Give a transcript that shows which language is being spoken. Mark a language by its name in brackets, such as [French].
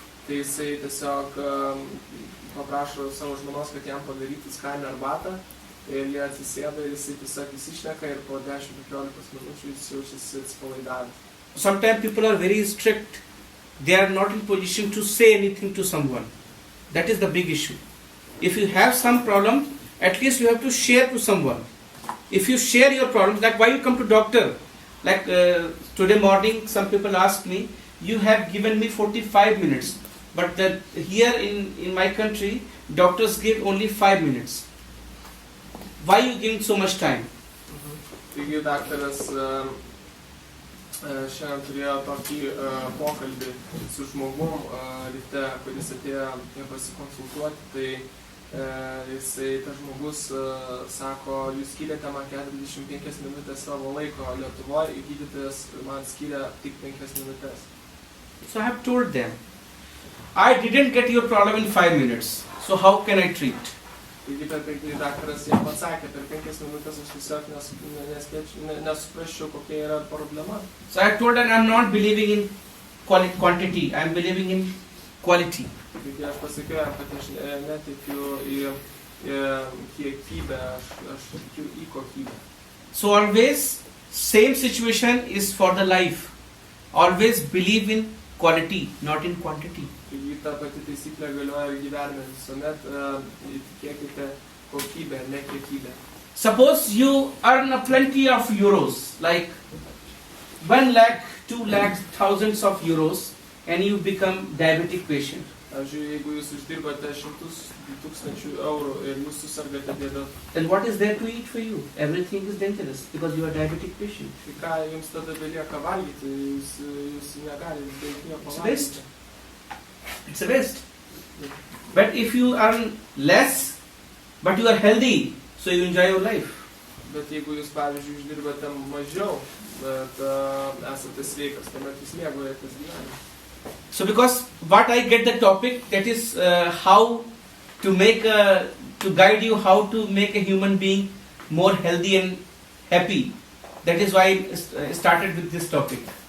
[Lithuanian] Tai jisai tiesiog paprašo savo žmonos, kad jam padarytų skanią arbatą ir jie atsisėda ir jisai tiesiog įsišneka ir po 10-15 minučių jis jaučiasi atsipalaidavęs. [English] Sometimes people are very strict. They are not in position to say anything to someone. That is the big issue. If you have some problem, at least you have to share to someone. If you share your problems, like why you come to doctor? Like today morning, some people asked me, you have given me 45 minutes. But here in my country, doctors give only 5 minutes. Why you giving so much time? [Lithuanian] Taigi daktaras šiandien turėjo tokį pokalbį su žmogum ryte, kuris atėjo pasikonsultuoti, tai tas žmogus sako, jūs skyrėte man 45 minutės savo laiko Lietuvoje, gydytojas man skyrė tik 5 minutės. [English] So I have told them, I didn't get your problem in 5 minutes, so how can I treat? [Lithuanian] Taigi daktaras jam atsakė, per 5 minutės aš tiesiog nesuprasčiau, kokia yra problema. [English] So I told them I am not believing in quantity, I am believing in quality. [Lithuanian] Taigi aš pasakiau jam, kad aš netikiu į kiekybę, aš tikiu į kokybę. [English] So always, same situation is for the life. Always believe in quality, not in quantity. [Lithuanian] Taigi ta pati taisyklė galioja ir gyvenime, visuomet tikėkite kokybę, ne kiekybę. [English] Suppose you earn plenty of euros, like 1 lakh, 2 lakhs, thousands of euros, and you become diabetic patient. [Lithuanian] Pavyzdžiui, jeigu jūs uždirbate 100,000 eurų ir jūs susirgate bėda, [English] then what is there to eat for you? Everything is dangerous because you are diabetic patient. [Lithuanian] tai ką jums tada belieka valgyti, jūs negalite daug nieko [English] It's waste. [Lithuanian] valgyti. [English] It's a waste. But if you earn less, but you are healthy, so you enjoy your life. [Lithuanian] Bet jeigu jūs, pavyzdžiui, uždirbate mažiau, bet esate sveikas, tuomet jūs mėgaujatės gyvenimą. [English] So because what I get the topic, that is how to make to guide you how to make a human being more healthy and happy. That is why I started with this topic.